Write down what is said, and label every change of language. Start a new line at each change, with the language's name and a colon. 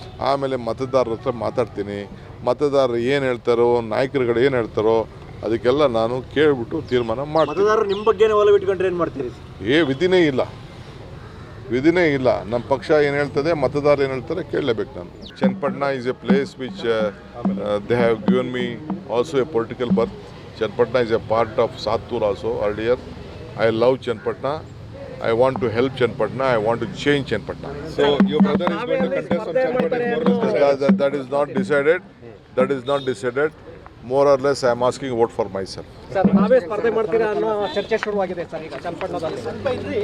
Kannada: ಆಮೇಲೆ ಮತದಾರರ ಹತ್ರ ಮಾತಾಡ್ತೀನಿ. ಮತದಾರರು ಏನು ಹೇಳ್ತಾರೋ, ನಾಯಕರುಗಳು ಏನು ಹೇಳ್ತಾರೋ ಅದಕ್ಕೆಲ್ಲ ನಾನು ಕೇಳಿಬಿಟ್ಟು ತೀರ್ಮಾನ ಮಾಡ್ತೀನಿ. ಮತದಾರರು ನಿಮ್ಮ ಬಗ್ಗೆ ಒಲವು ಇಟ್ಕೊಂಡ್ರೆ ಏನು ಮಾಡ್ತೀರಿ? ವಿಧಿನೇ ಇಲ್ಲ. ನಮ್ಮ ಪಕ್ಷ ಏನು ಹೇಳ್ತದೆ, ಮತದಾರರು ಏನು ಹೇಳ್ತಾರೆ ಕೇಳಲೇಬೇಕು ನಾನು.
English: Chenapatna is a place which they have given me also a political birth. Chenapatna is a part of Sattur also earlier. I love Chenapatna. I want to help Chenapatna. I want to change Chenapatna. So your brother is going to contest on Chenapatna more or less. That is not decided. That is not decided. More or less, I am asking vote for myself.
Kannada: Sir ನಾವೇ ಸ್ಪರ್ಧೆ ಮಾಡ್ತೀರಾ ಅನ್ನೋ ಚರ್ಚೆ ಶುರುವಾಗಿದೆ sir ಈಗ ಚನ್ನಪಟ್ಟಣದಲ್ಲಿ.